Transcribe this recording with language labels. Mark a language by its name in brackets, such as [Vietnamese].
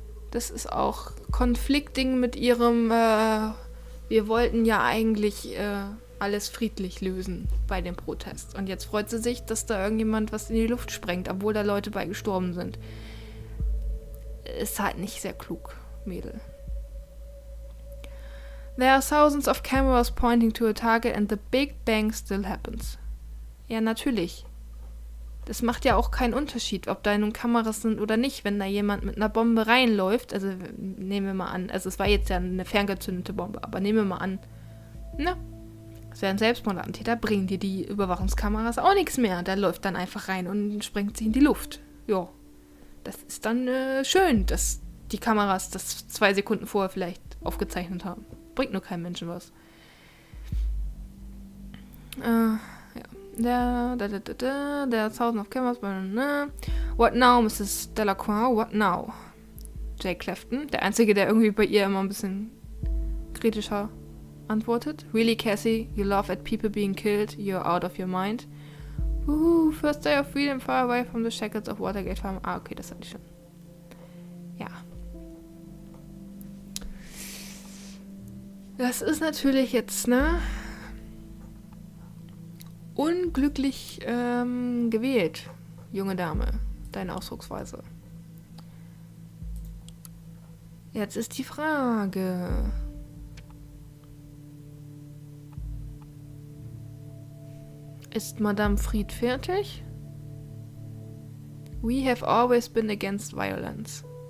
[German] Das ist auch conflicting mit ihrem, wir wollten ja eigentlich alles friedlich lösen bei dem Protest. Und jetzt freut sie sich, dass da irgendjemand was in die Luft sprengt, obwohl da Leute bei gestorben sind. Ist halt nicht sehr klug, Mädel. [English] There are thousands of cameras pointing to a target and the Big Bang still happens. [German] Ja, natürlich. Das macht ja auch keinen Unterschied, ob da nun Kameras sind oder nicht, wenn da jemand mit einer Bombe reinläuft. Also nehmen wir mal an, also es war jetzt ja eine ferngezündete Bombe, aber nehmen wir mal an, es wäre ein Selbstmordattentäter, bringen dir die Überwachungskameras auch nichts mehr. Der läuft dann einfach rein und sprengt sich in die Luft. Ja, das ist dann schön, dass die Kameras das 2 Sekunden vorher vielleicht aufgezeichnet haben. Bringt nur keinem Menschen was. Ja. [English] There are thousands of cameras. What now, Mrs. Delacroix? What now? [German] Jay Clefton, der Einzige, der irgendwie bei ihr immer ein bisschen kritischer antwortet. [English] Really, Cassie, you laugh at people being killed, you're out of your mind. Woohoo, first day of freedom, far away from the shackles of Watergate Farm. [German] Ah, okay, das hatte ich schon. Ja. Das ist natürlich jetzt, ne? Unglücklich gewählt, junge Dame. Deine Ausdrucksweise. Jetzt ist die Frage. Ist Madame Fried fertig? [English] We have always been against violence.